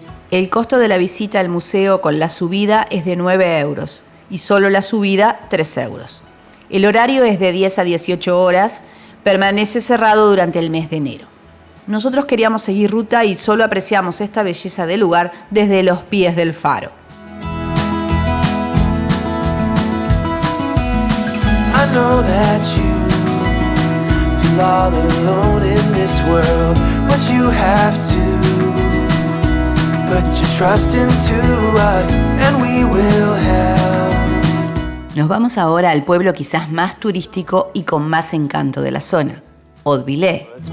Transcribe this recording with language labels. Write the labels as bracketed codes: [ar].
[es] El costo de la visita al museo con la subida es de 9 euros y solo la subida 3 euros. El horario es de 10 a 18 horas, permanece cerrado durante el mes de enero. Nosotros queríamos seguir ruta y solo apreciamos esta belleza del lugar desde los pies del faro. [en] I know that you feel all alone in this world, but you have to put your trust into us and we will help. [es] Nos vamos ahora al pueblo quizás más turístico y con más encanto de la zona, Hautevillers.